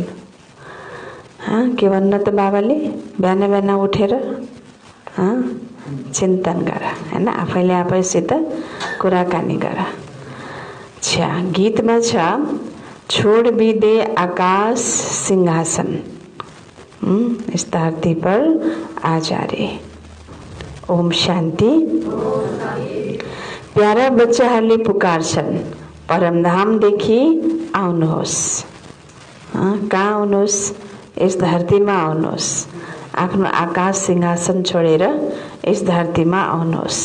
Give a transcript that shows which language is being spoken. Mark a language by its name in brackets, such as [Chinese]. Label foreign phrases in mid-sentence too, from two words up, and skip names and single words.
[Nepali] के भन्न त बाबाले, बिहान बिहान उठेर चिन्तन गर, होइन? आफैले आफैसित कुराकानी गर। [Hindi] अच्छा, [Nepali] गीतमा छ [Hindi] छोड भी दे आकाश सिंहासन, इस धरती पर आ जा रे। [Nepali] ओम शान्ति। प्यारा बच्चाहरूले पुकार्छन् परमधामदेखि आउनुहोस्। कहाँ आउनुहोस्? यस धरतीमा आउनुहोस्, आफ्नो आकाश सिंहासन छोडेर यस धरतीमा आउनुहोस्।